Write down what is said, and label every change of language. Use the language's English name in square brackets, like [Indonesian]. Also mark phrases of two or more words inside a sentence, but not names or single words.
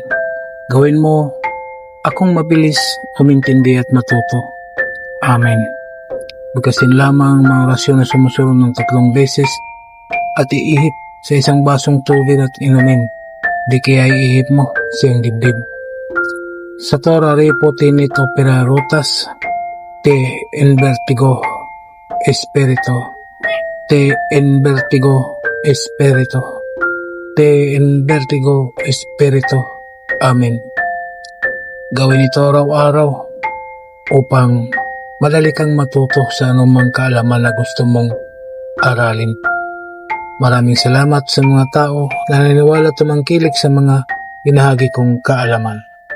[Filipino] Gawin mo akong mabilis umintindi at matuto. Amen. Bigkasin lamang ang mga orasyon na sumusunod ng 3 beses at iihip sa isang basong tubig at inumin. Di kaya iihip mo siyang dibdib. [Latin] Sa Torah Repo Tinit Opera Rotas, Te en Vertigo Espirito, Te en Vertigo Espirito, Te en Vertigo Espirito. Amen. [Filipino] Gawin ito araw-araw upang madali kang matuto sa anumang kaalaman na gusto mong aralin. Maraming salamat sa mga tao na naniniwala at tumangkilik sa mga binahagi kong kaalaman.